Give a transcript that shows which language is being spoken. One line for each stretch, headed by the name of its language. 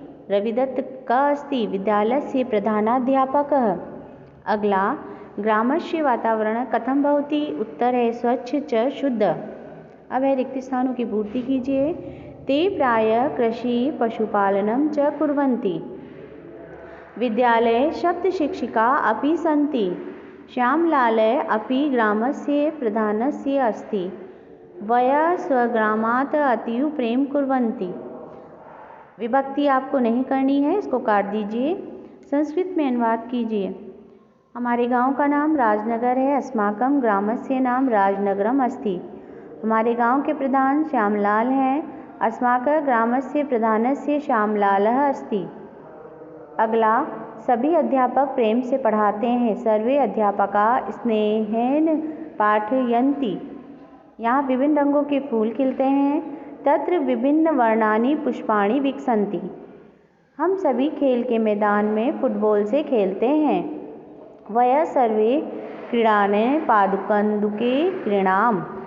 Sanskrit: रविदत्त क अस्ति विद्यालयस्य प्रधानाध्यापकः। अगला, ग्रामस्य वातावरण कथं भवति?
Hindi: उत्तर है
Sanskrit: स्वच्छ च शुद्ध।
Hindi: अब है रिक्त स्थानों की पूर्ति कीजिए।
Sanskrit: ते प्रायः कृषि पशुपालनं च कुर्वन्ति। विद्यालये सप्तशिक्षिका अपि सन्ति। श्यामलालः अपि ग्रामस्य प्रधानस्य अस्ति। वयः स्वग्रामात् अतीव प्रेम कुर्वन्ति।
Hindi: विभक्ति आपको नहीं करनी है, इसको काट दीजिए। संस्कृत में अनुवाद कीजिए। हमारे गांव का नाम राजनगर है।
Sanskrit: अस्माकं ग्रामस्य नाम राजनगरम अस्ति।
Hindi: हमारे गांव के प्रधान श्यामलाल हैं।
Sanskrit: अस्माकं ग्रामस्य प्रधानस्य श्यामलालः अस्ति।
Hindi: अगला, सभी अध्यापक प्रेम से पढ़ाते हैं।
Sanskrit: सर्वे अध्यापका स्नेहेन पाठयन्ति।
Hindi: यहाँ विभिन्न रंगों के फूल खिलते हैं।
Sanskrit: तत्र विभिन्न वर्णानि पुष्पाणि विकसन्ति।
Hindi: हम सभी खेल के मैदान में फुटबॉल से खेलते हैं।
Sanskrit: वयः सर्वे क्रीडाने पादुकन्दुके क्रीडाम।